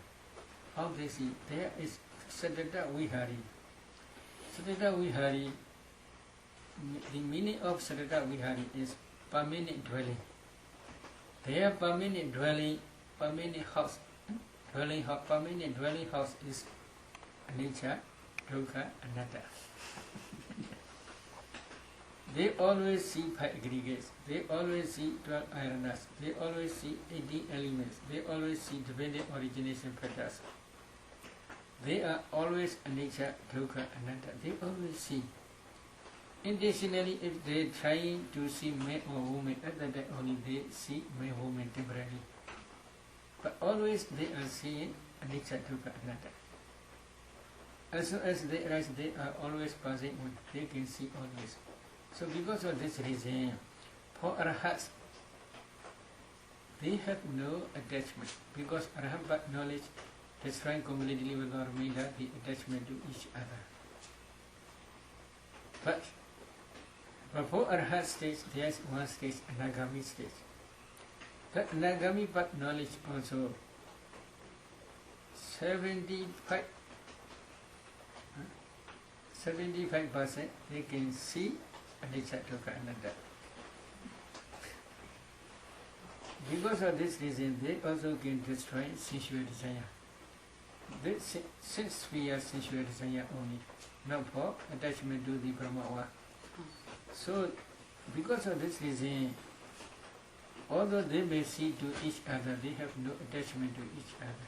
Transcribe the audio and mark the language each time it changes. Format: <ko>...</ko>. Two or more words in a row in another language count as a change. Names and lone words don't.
<en>How they see? There is</en> <pi>Satata Vihari. Satata Vihari,</pi> <en>the meaning of</en> <pi>Satata Vihari</pi> <en>is permanent dwelling. Their permanent dwelling, permanent house, permanent dwelling house is</en> <pi>anicca, dukkha, anatta.</pi> <en>They always see 5 aggregates, they always see 12 ayanas, they always see 18 elements, they always see dependent origination factors. They are always</en> <pi>anicca, dukkha, anatta.</pi> <en>They always see. Additionally, if they are trying to see man or woman, at that time only they see man or woman temporarily. But always they are seeing</en> <pi>anicca, dukkha, anatta.</pi> <en>As soon as they arise, they are always passing on. They can see always. So because of this reason, for arhats, they have no attachment. Because arhat knowledge destroying completely without remainder the attachment to each other. But for arhat stage, there is one stage, anagami stage. That anagami but knowledge also 75% they can see</en> <pi>anicca, dukkha, anatta.</pi> <en>Because of this reason, they also can destroy sensual desire. Since we are sensual desire only, not for attachment to the Brahma. So, because of this reason, although they may see to each other, they have no attachment to each other.</en>